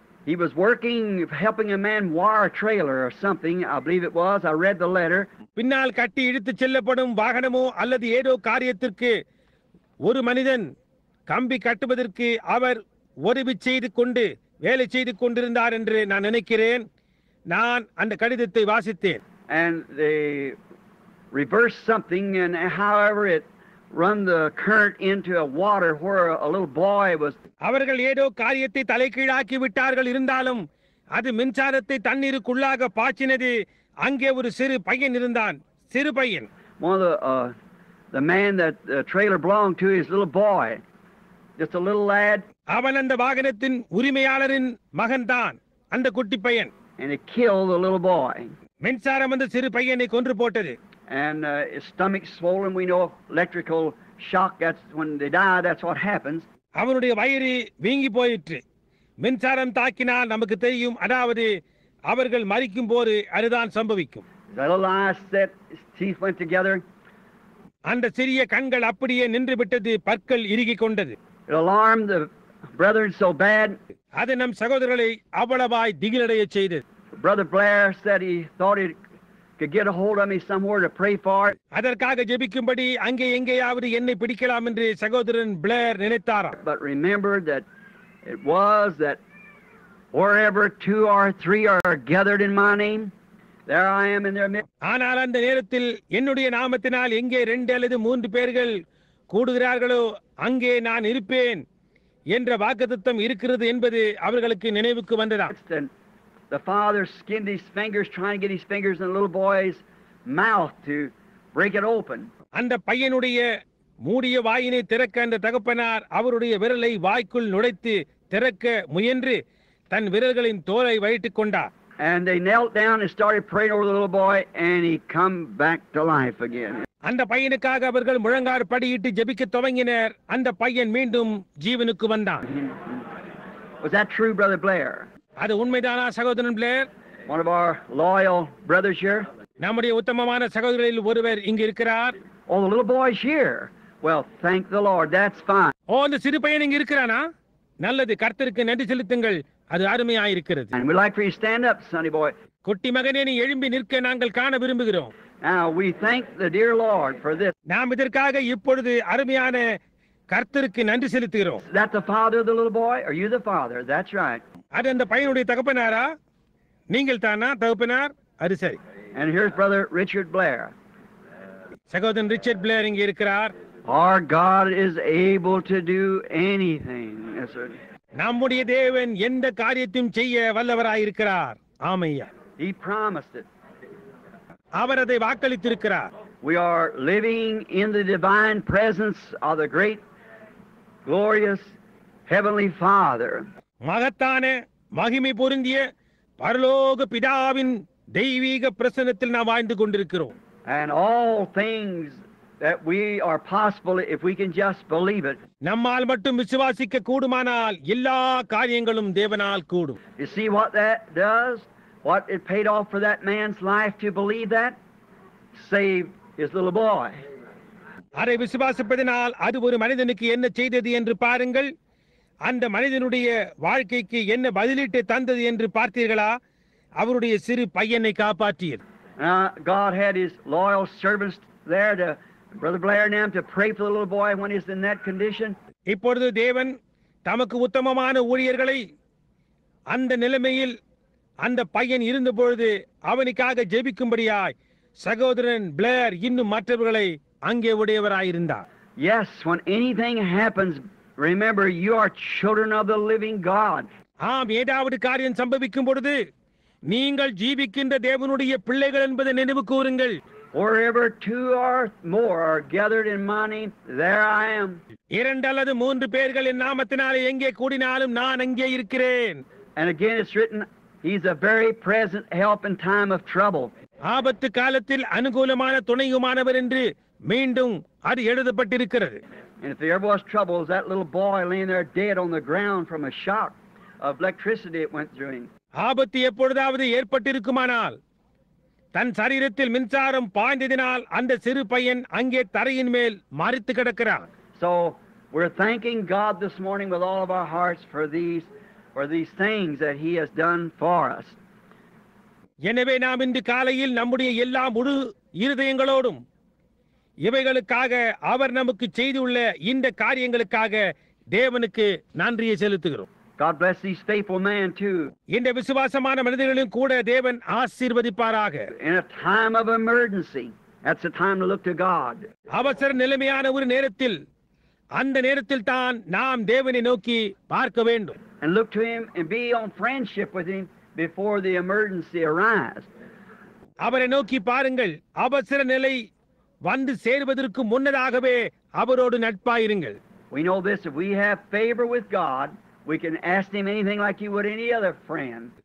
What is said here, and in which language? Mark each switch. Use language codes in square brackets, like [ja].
[en] He was working, helping a man wire a trailer or something, I believe it was. I read the letter. [ta] பின்னால் கட்டி இழுத்துச் செல்லப்படும் வாகனமோ அல்லது ஏதோ காரியத்திற்கு ஒரு மனிதன் கம்பி கட்டுவதற்கு அவர் உதவி செய்து கொண்டு வேலை செய்து கொண்டிருந்தார் என்று நான் நினைக்கிறேன். நான் அந்த கடிதத்தை வாசித்தேன். [en] And they reversed something, and however it run the current into a water where a little boy was. [ta] அவர்கள் ஏதோ காரியத்தை தலைகீழாக்கி விட்டார்கள். இருந்தாலும் அது மின்சாரத்தை தண்ணீருக்குள்ளாக பாய்ச்சினது. அங்கே ஒரு சிறு பையன் இருந்தான். சிறு பையன். [en] One of the man that the trailer belonged to, his little boy, just a little lad. [ta] அவன் அந்த வாகனத்தின் உரிமையாளரின் மகன்தான், அந்த குட்டி பையன். [en] And it killed the little boy. [ta] மின்சாரம் அந்த சிறு பையனை கொன்று போட்டது. [en] And his stomach swollen. We know electrical shock, that's when they die, that's what happens. [ta] அவனுடைய வயிறு வீங்கி போயிற்று. மின்சாரம் தாக்கினால் நமக்கு தெரியும், அதாவது அவர்கள் மரிக்கும் போது அதுதான் சம்பவிக்கும். [en] The little eyes set, his teeth went together. [ta] அந்த சிறிய கண்கள் அப்படியே நின்று விட்டது, பற்கள் இறுகிக் கொண்டது. [en] It alarmed the brethren so bad. [ta] அது நம் சகோதரர்களை அவ்வளவாய் திகிலடைய செய்தது. [en] Brother Blair said he thought he could get a hold of me somewhere to pray for. [ta] அதற்காக ஜெபிக்கும்படி அங்கே எங்கேயாவது என்னை பிடிக்கலாம் என்று சகோதரன் Blair நினைத்தாராம். [en] But remember that it was that wherever 2 or 3 are gathered in my name, there I am in their midst. [ta] ஆனால் அந்த நேரத்தில் என்னுடைய நாமத்தினால் எங்கே 2 அல்லது 3 பேர்கள் கூடுகிறார்களோ அங்கே நான் இருப்பேன் என்ற வாக்குத்தத்தம் இருக்கிறது என்பது அவர்களுக்கு நினைவுக்கு வந்ததா. [en] The father skinned his fingers trying to get his fingers in the little boy's mouth to break it open. [ta] அந்த பையனுடைய மூடிய வாயினை திறக்க அந்த தகப்பனார் அவருடைய விரலை வாய்க்குள் நுழைத்து திறக்க முயன்று தன் விரல்களின் தோலை வைத்துக் கொண்டார். [en] And they knelt down and started praying over the little boy, and he come back to life again. [ta] அந்த பையனுக்காக அவர்கள் முழங்கார் படியிட்டு ஜெபிக்க துவங்கினர். அந்த பையன் மீண்டும் ஜீவனுக்கு வந்தான். [en] Was that true, Brother Blair? [ta] அது உண்மைதானா சகோதரன் Blair? [en] One of our loyal brothers here. [ta] நம்முடைய உத்தமமான சகோதரரில் ஒருவர் இங்கு இருக்கிறார். [en] Oh, the little boy's here. Well, thank the Lord. That's fine. [ta] அந்த சிறு பையன் இங்கு இருக்கிறானா? நல்லது, கர்த்தருக்கு நன்றி செலுத்துங்கள், அது அருமையாயிருக்கிறது. [en] And we'd like for you to stand up, sonny boy. [ta] குட்டி மகனே, நீ எழும்பி நிற்க நாங்கள் காண விரும்புகிறோம். [en] Now we thank the dear Lord for this. [ta] நாம் இதற்காக இப்பொழுது அருமையான கர்த்தருக்கு நன்றி செலுத்துகிறோம். [en] Is that the father of the little boy? Are you the father? That's right. [ta] அது அந்த பையனுடைய தகப்பனாரா? நீங்கள் தானா தகப்பனார்? அது சரி. [en] And here's Brother Richard Blair. [ta] சகோதரன் ரிச்சர்ட் பிளேர் இங்கே இருக்கிறார். [en] Our God is able to do anything. Yes, sir. [ta] நம்முடைய தேவன் எந்த காரியத்தையும் செய்ய வல்லவராயிருக்கிறார். ஆமையா. [en] He promised it. [ta] அவர் அதை வாக்களித்திருக்கிறார். [en] We are living in the divine presence of the great, glorious Heavenly Father. [ta] மகத்தான மகிமை பொருந்திய பரலோக பிதாவின் தெய்வீக பிரசன்னத்தில் நாம் வாழ்ந்து கொண்டிருக்கிறோம். [en] And all things that we are possible if we can just believe it. [ta] நம்மால் மட்டும் விசுவாசிக்க கூடுமானால் எல்லா காரியங்களும் தேவனால் கூடும். [en] You see what that does? What it paid off for that man's life to believe that? Saved his little boy. [ta] அதை விசுவாசிப்பதனால் அது ஒரு மனிதனுக்கு என்ன செய்தது என்று பாருங்கள். அந்த மனிதனுடைய வாழ்க்கைக்கு என்ன பதிலீட்டை தந்தது என்று பார்த்தீர்களா? அவருடைய சிறு பையனை காப்பாற்றியது. [en] God had his loyal servants there to Brother Blair and them to pray for the little boy when he's in that condition. [ta] இப்பொழுது தேவன் தமக்கு உத்தமமான ஊழியர்களை அந்த நிலைமையில் அந்த பையன் இருந்தபொழுது அவனுக்காக ஜெபிக்கும்படியாய் சகோதரன் பிளேர் இன்னும் மற்றவர்களை அங்கே உடையவராயிருந்தார். [en] Yes, when anything happens Remember, you are children of the living God. [ta] ஆம், ஏதாவது காரியம் சம்பவிக்கும் பொழுது நீங்கள் ஜீவிக்கின்ற தேவனுடைய பிள்ளைகள் என்பதை நினைவு கூறுங்கள். [en] Wherever two or more are gathered in my name, there I am. [ta] 2 அல்லது 3 பேர்கள் என் நாமத்தினாலே எங்கே கூடினாலும் நான் அங்கே இருக்கிறேன். [en] And again it's written, He's a very present help in time of trouble. [ta] ஆபத்து காலத்தில் அனுகூலமான துணையுமானவர் என்று மீண்டும் அது எழுதப்பட்டிருக்கிறது. [en] And if there ever was trouble, it was that little boy laying there dead on the ground from a shock of electricity that went through him. [ta] ஆபத்து எப்பொழுதாவது ஏற்பட்டிருக்குமானால் தன் சரீரத்தில் மின்சாரம் பாய்ந்ததினால் அந்த சிறு பையன் அங்கே தரையின் மேல் மரித்து கிடக்கிறான். [en] So we're thanking God this morning with all of our hearts for these things that He has done for us. [ta] எனவே நாம் இன்று காலையில் நம்முடைய எல்லா முழு இருதயங்களோடும் இவைகளுக்காக அவர் நமக்கு செய்துள்ள இந்த காரியங்களுக்காக தேவனுக்கு நன்றியை செலுத்துகிறோம். [en] God bless these faithful men too. [ta] இந்த விசுவாசமான மனிதர்களும் கூட தேவன் ஆசீர்வதிப்பாராக. [en] In a time of emergency, that's the time to look to God. [ta] அவசர நிலைமையான ஒரு நேரத்தில் அந்த நேரத்தில் தான் நாம் தேவனை நோக்கி பார்க்க வேண்டும். [en] And look to Him and be on friendship with Him before the emergency arrives. [ta] அவரை நோக்கி பாருங்கள், அவசர நிலை வந்து சேர்வதற்கு முன்னதாகவே அவரோடு நட்பாயிருங்கள். [en] We know this, if we have favor with God, we can ask Him anything like you would any other friend.